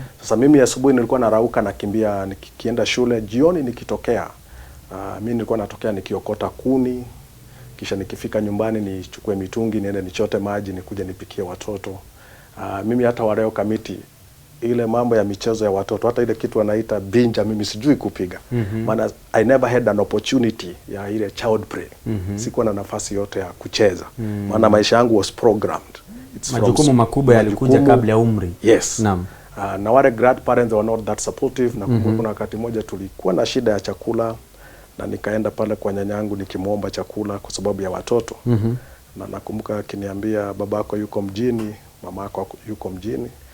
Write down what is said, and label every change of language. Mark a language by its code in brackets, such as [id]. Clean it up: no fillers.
[sw] Sasa mimi asubuhi nilikuwa narauka nakimbia nikienda shule, jioni nikitokea mimi nilikuwa natokea nikiokota kuni, kisha nikifika nyumbani nichukue mitungi niende nichote maji nikuje nipikie watoto. Mimi hata wareo kamiti ile mambo ya michezo ya watoto, hata ile kitu wanaita binja, mimi sijui kupiga. [en] Maana I never had an opportunity [sw] ya ile [en] child play. [sw] Sikuwa na nafasi yote ya kucheza. Maana maisha yangu [en] was programmed. [sw] Majukumu makubwa yalikuja kabla ya umri. Yes. Naam. Na wale [en] grandparents were not that supportive. [sw] Na kuna wakati moja tulikuwa na shida ya chakula na nikaenda pale kwa nyanyangu nikimuomba chakula kwa sababu ya watoto. Na nakumbuka akiniambia, babako yuko mjini, mamako yuko mjini.